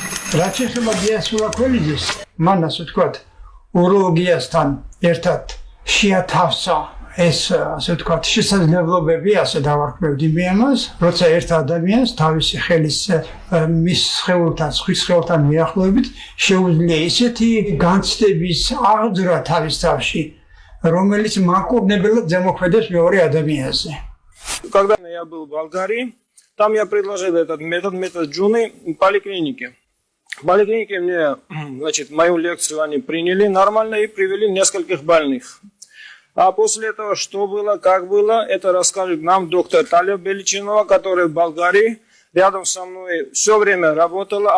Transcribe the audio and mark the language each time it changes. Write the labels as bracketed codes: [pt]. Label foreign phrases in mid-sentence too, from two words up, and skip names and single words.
[ka] რაც ეხება დიასულა ქველიძეს, მან ასე ვთქვათ, უროლოგიასთან ერთად შეათავსა ეს ასე ვთქვათ, შესაძლებლობები, ასე დავარქმევდი მე ამას, როცა ერთ ადამიანს თავისი ხელის მის სხეულთან, სხვის სხეულთან მიახლოებით შეუძლია ისეთი განცდების აღძვრა თავის თავში, რომელიც მაკურნებელად ზემოქმედებს მეორე ადამიანზე. [ru] Когда я был в Болгарии, там я предложил этот метод Джуны в поликлинике. В поликлинике мне, значит, мою лекцию они приняли нормально и привели нескольких больных. А после этого, что было, как было, это расскажет нам доктор Талия Беличинова, которая в Болгарии рядом со мной все время работала.